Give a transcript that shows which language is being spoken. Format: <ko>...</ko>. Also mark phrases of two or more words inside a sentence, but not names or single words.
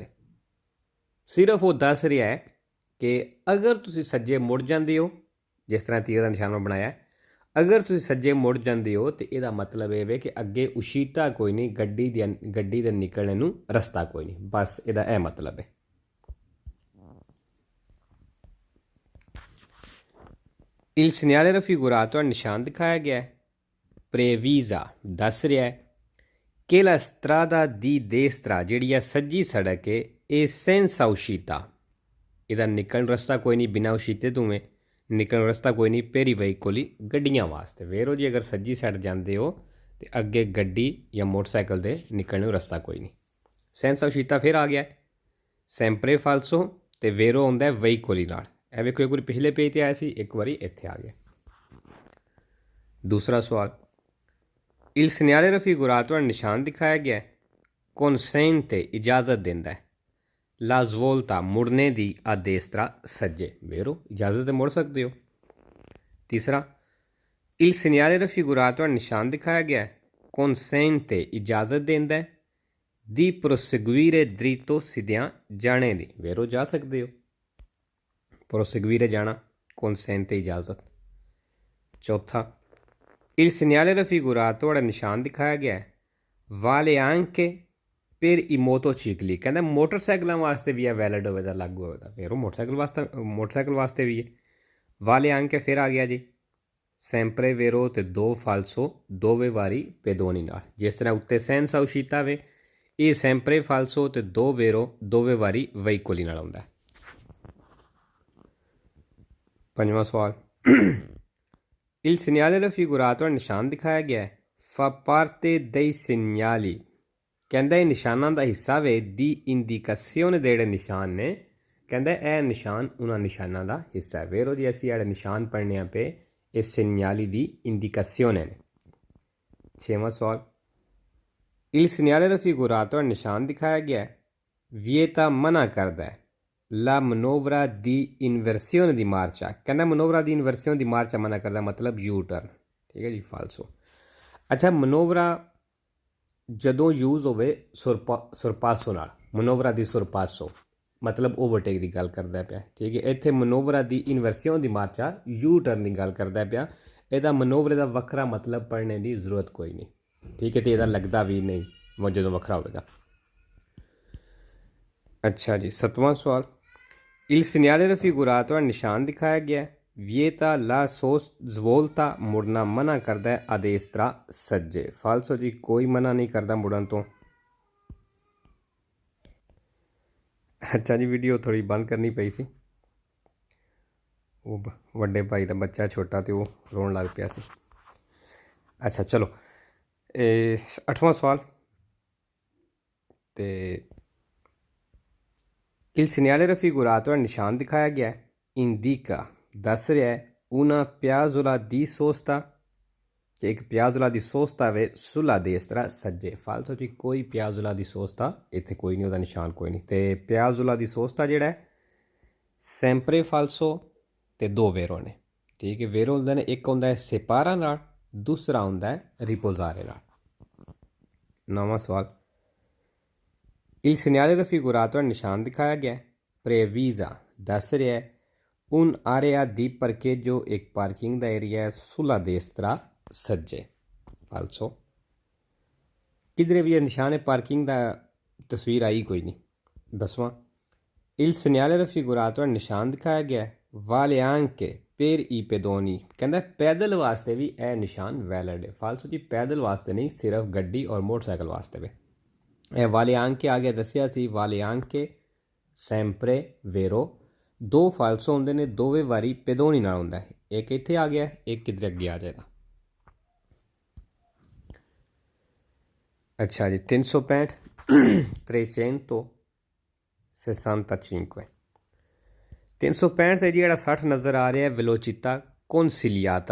<pa>ਸਿਰਫ ਉਹ ਦੱਸ ਰਿਹਾ ਹੈ ਕਿ ਅਗਰ ਤੁਸੀਂ ਸੱਜੇ ਮੁੜ ਜਾਂਦੇ ਹੋ ਜਿਸ ਤਰ੍ਹਾਂ ਤੀਰ ਦਾ ਨਿਸ਼ਾਨ ਬਣਾਇਆ ਅਗਰ ਤੁਸੀਂ ਸੱਜੇ ਮੁੜ ਜਾਂਦੇ ਹੋ ਤਾਂ ਇਹਦਾ ਮਤਲਬ ਇਹ ਵੇ ਕਿ ਅੱਗੇ ਉਸ਼ੀਤਾ ਕੋਈ ਨਹੀਂ ਗੱਡੀ ਦੇ ਨਿਕਲਣ ਨੂੰ ਰਸਤਾ ਕੋਈ ਨਹੀਂ ਬਸ ਇਹਦਾ ਇਹ ਮਤਲਬ ਹੈ।</pa> <it>Il segnale raffigurato</it> <pa>ਨਿਸ਼ਾਨ ਦਿਖਾਇਆ ਗਿਆ ਹੈ ਪ੍ਰੇਵੀਜ਼ਾ ਦੱਸ ਰਿਹਾ ਹੈ ਕਿ</pa> <it>la strada di destra</it> <pa>ਜਿਹੜੀ ਹੈ ਸੱਜੀ ਸੜਕ ਹੈ ਇਹ</pa> <it>senza uscita</it> <pa>ਇਹਦਾ ਨਿਕਲਣ ਰਸਤਾ ਕੋਈ ਨਹੀਂ ਬਿਨਾਂ ਉਸ਼ੀਤੇ ਤੋਂ ਨਿਕਲਣ ਰਸਤਾ ਕੋਈ ਨਹੀਂ</pa> <it>per i veicoli</it> <pa>ਗੱਡੀਆਂ ਵਾਸਤੇ ਵੇਰੋ ਜੀ ਅਗਰ ਸੱਜੀ ਸਾਈਡ ਜਾਂਦੇ ਹੋ ਤੇ ਅੱਗੇ ਗੱਡੀ ਜਾਂ ਮੋਟਰਸਾਈਕਲ ਦੇ ਨਿਕਲਣ ਨੂੰ ਰਸਤਾ ਕੋਈ ਨਹੀਂ।</pa> <it>senza uscita</it> <pa>ਫਿਰ ਆ ਗਿਆ</pa> <it>sempre falso</it> <pa>ਤੇ ਵੇਰੋ ਆਉਂਦਾ ਹੈ ਵਹੀਕੋਲੀ ਨਾਲ ਇਹ ਵੇਖੋ ਇੱਕ ਵਾਰੀ ਪਿਛਲੇ ਪੇਜ ਤੇ ਆਇਆ ਸੀ ਇੱਕ ਵਾਰੀ ਇੱਥੇ ਆ ਗਿਆ। ਦੂਸਰਾ ਸਵਾਲ</pa> <it>Il segnale raffigurato</it> <pa>ਨਿਸ਼ਾਨ ਦਿਖਾਇਆ ਗਿਆ consente ਇਜਾਜ਼ਤ ਦਿੰਦਾ ਹੈ</pa> <it>la svolta</it> <pa>ਮੁੜਨੇ ਦੀ</pa> <it>a destra</it> <pa>ਸੱਜੇ ਵੇਰੋ ਇਜਾਜ਼ਤ ਤੇ ਮੁੜ ਸਕਦੇ ਹੋ। ਤੀਸਰਾ</pa> <it>Il segnale raffigurato</it> <pa>ਨਿਸ਼ਾਨ ਦਿਖਾਇਆ ਗਿਆ consente ਇਜਾਜ਼ਤ ਦਿੰਦਾ ਹੈ</pa> <it>di proseguire dritto</it> <pa>ਸਿੱਧਿਆਂ ਜਾਣੇ ਦੀ ਵੇਰੋ ਜਾ ਸਕਦੇ ਹੋ proseguire ਜਾਣਾ consente ਇਜਾਜ਼ਤ। ਚੌਥਾ</pa> <it>Il segnale raffigurato</it> <pa>ਨਿਸ਼ਾਨ ਦਿਖਾਇਆ ਗਿਆ</pa> <it>vale anche per i motocicli</it> <pa>ਕਹਿੰਦਾ ਮੋਟਰਸਾਈਕਲਾਂ ਵਾਸਤੇ ਵੀ ਇਹ ਵੈਲਿਡ ਹੋਵੇ ਤਾਂ ਲਾਗੂ ਹੋਵੇ ਤਾਂ ਫਿਰ ਉਹ ਮੋਟਰਸਾਈਕਲ ਵਾਸਤੇ ਵੀ ਹੈ।</pa> <it>vale anche</it> <pa>ਫਿਰ ਆ ਗਿਆ ਜੀ</pa> <it>sempre vero</it> <pa>ਤੇ ਦੋ ਫਾਲਸੋ ਦੋਵੇਂ ਵਾਰੀ ਪੇਦੋਨੀ ਨਾਲ ਜਿਸ ਤਰ੍ਹਾਂ ਉੱਤੇ</pa> <it>senza uscita</it> <pa>ਵੇ ਇਹ</pa> <it>sempre falso</it> <pa>ਤੇ ਦੋ ਵੇਰੋ ਦੋਵੇਂ ਵਾਰੀ ਵਹੀਕੋਲੀ ਨਾਲ ਆਉਂਦਾ। ਪੰਜਵਾਂ ਸਵਾਲ</pa> <it>Il segnale raffigurato</it> <pa>ਨਿਸ਼ਾਨ ਦਿਖਾਇਆ ਗਿਆ</pa> <it>fa parte dei segnali</it> <pa>ਕਹਿੰਦਾ ਇਹ ਨਿਸ਼ਾਨਾਂ ਦਾ ਹਿੱਸਾ ਵੇ</pa> <it>di indicazione</it> <pa>ਦੇ ਜਿਹੜੇ ਨਿਸ਼ਾਨ ਨੇ ਕਹਿੰਦਾ ਇਹ ਨਿਸ਼ਾਨ ਉਹਨਾਂ ਨਿਸ਼ਾਨਾਂ ਦਾ ਹਿੱਸਾ ਹੈ ਵੇਰੋ ਜੀ ਅਸੀਂ ਜਿਹੜੇ ਨਿਸ਼ਾਨ ਪੜ੍ਹਨੇ ਪਏ ਇਹ</pa> <it>segnali di indicazione</it> <pa>ਨੇ। ਛੇਵਾਂ ਸਵਾਲ</pa> <it>Il segnale raffigurato</it> <pa>ਨਿਸ਼ਾਨ ਦਿਖਾਇਆ ਗਿਆ vieta ਮਨਾ ਕਰਦਾ ਹੈ</pa> <it>la manovra di inversione di marcia</it> <pa>ਕਹਿੰਦਾ</pa> <it>manovra di inversione di marcia</it> <pa>ਮਨਾ ਕਰਦਾ ਮਤਲਬ</pa> <en>U turn</en> <pa>ਠੀਕ ਹੈ ਜੀ ਫਾਲਸੋ। ਅੱਛਾ ਮਨੋਵਰਾ ਜਦੋਂ ਯੂਜ਼ ਹੋਵੇ ਸੁਰਪਾਸੋ ਨਾਲ</pa> <it>manovra di sorpasso</it> <pa>ਮਤਲਬ ਓਵਰਟੇਕ ਦੀ ਗੱਲ ਕਰਦਾ ਪਿਆ ਠੀਕ ਹੈ। ਇੱਥੇ</pa> <it>manovra di inversione di marcia</it> <en>U turn</en> <pa>ਦੀ ਗੱਲ ਕਰਦਾ ਪਿਆ ਇਹਦਾ ਮਨੋਵਰੇ ਦਾ ਵੱਖਰਾ ਮਤਲਬ ਪੜ੍ਹਨੇ ਦੀ ਜ਼ਰੂਰਤ ਕੋਈ ਨਹੀਂ ਠੀਕ ਹੈ ਤੇ ਇਹਦਾ ਲੱਗਦਾ ਵੀ ਨਹੀਂ ਜਦੋਂ ਵੱਖਰਾ ਹੋਵੇਗਾ। ਅੱਛਾ ਜੀ 7ਵਾਂ ਸਵਾਲ</pa> <it>Il segnale raffigurato</it> <pa>ਨਿਸ਼ਾਨ ਦਿਖਾਇਆ ਗਿਆ</pa> <it>vieta la svolta</it> <pa>ਮੁੜਨਾ ਮਨਾ ਕਰਦਾ ਹੈ</pa> <it>a destra</it> <pa>ਸੱਜੇ ਫਾਲਸੋ ਜੀ ਕੋਈ ਮਨਾ ਨਹੀਂ ਕਰਦਾ ਮੁੜਨ ਤੋਂ। ਅੱਛਾ ਜੀ ਵੀਡੀਓ ਥੋੜ੍ਹੀ ਬੰਦ ਕਰਨੀ ਪਈ ਸੀ ਉਹ ਵੱਡੇ ਭਾਈ ਦਾ ਬੱਚਾ ਛੋਟਾ ਤੇ ਉਹ ਰੋਣ ਲੱਗ ਪਿਆ ਸੀ। ਅੱਛਾ ਚਲੋ 8ਵਾਂ ਸਵਾਲ ਤੇ</pa> <it>Il segnale raffigurato</it> <pa>ਨਿਸ਼ਾਨ ਦਿਖਾਇਆ ਗਿਆ indica ਦੱਸ ਰਿਹਾ ਹੈ</pa> <it>una piazzola di sosta</it> <pa>ਕਿ ਇੱਕ</pa> <it>piazzola di sosta</it> <pa>ਵੇ</pa> <it>sulla destra</it> <pa>ਸੱਜੇ ਫਾਲਸੋ ਜੀ ਕੋਈ</pa> <it>piazzola di sosta</it> <pa>ਇੱਥੇ ਕੋਈ ਨਹੀਂ ਉਹਦਾ ਨਿਸ਼ਾਨ ਕੋਈ ਨਹੀਂ ਤੇ</pa> <it>piazzola di sosta</it> <pa>ਜਿਹੜਾ ਹੈ</pa> <it>sempre falso</it> <pa>ਤੇ ਦੋ ਵੇਰੋ ਨੇ ਠੀਕ ਹੈ ਵੇਰੋ ਹੁੰਦੇ ਨੇ ਇੱਕ ਹੁੰਦਾ ਹੈ ਸੇਪਾਰਾ ਨਾਲ ਦੂਸਰਾ ਹੁੰਦਾ ਹੈ ਰਿਪੋਜ਼ਾਰੇ ਨਾਲ। 9ਵਾਂ ਸਵਾਲ</pa> <it>Il segnale raffigurato</it> <pa>ਨਿਸ਼ਾਨ ਦਿਖਾਇਆ ਗਿਆ ਪ੍ਰੇਵੀਜ਼ਾ ਦੱਸ ਰਿਹਾ ਹੈ</pa> <it>un area di parcheggio</it> <pa>ਇੱਕ ਪਾਰਕਿੰਗ ਦਾ ਏਰੀਆ ਹੈ</pa> <it>sulla destra</it> <pa>ਸੱਜੇ। ਫਾਲਸੋ ਕਿਧਰੇ ਵੀ ਇਹ ਨਿਸ਼ਾਨ ਹੈ ਪਾਰਕਿੰਗ ਦਾ ਤਸਵੀਰ ਆਈ ਕੋਈ ਨਹੀਂ। 10ਵਾਂ</pa> <it>il segnale raffigurato</it> <pa>ਨਿਸ਼ਾਨ ਦਿਖਾਇਆ ਗਿਆ ਹੈ</pa> <it>vale anche per i pedoni</it> <pa>ਕਹਿੰਦਾ ਪੈਦਲ ਵਾਸਤੇ ਵੀ ਇਹ ਨਿਸ਼ਾਨ ਵੈਲਿਡ ਹੈ। ਫਾਲਸੋ ਜੀ ਪੈਦਲ ਵਾਸਤੇ ਨਹੀਂ, ਸਿਰਫ ਗੱਡੀ ਔਰ ਮੋਟਰਸਾਈਕਲ ਵਾਸਤੇ ਵੀ। ਇਹ</pa> <it>vale anche</it> <pa>ਆ ਗਿਆ ਦੱਸਿਆ ਸੀ,</pa> <it>vale anche sempre vero।</it> <pa>ਦੋ ਫਾਲਸੋ ਹੁੰਦੇ ਨੇ, ਦੋਵੇਂ ਵਾਰੀ ਪੈਦੋਨੀ ਨਾਲ ਹੁੰਦਾ ਹੈ। ਇੱਕ ਇੱਥੇ ਆ ਗਿਆ, ਇੱਕ ਕਿਧਰੇ ਅੱਗੇ ਆ ਜਾਏਗਾ। ਅੱਛਾ ਜੀ 365 365 365 ਤੇ ਜਿਹੜਾ 60 ਨਜ਼ਰ ਆ ਰਿਹਾ</pa> <it>velocità consigliata.</it>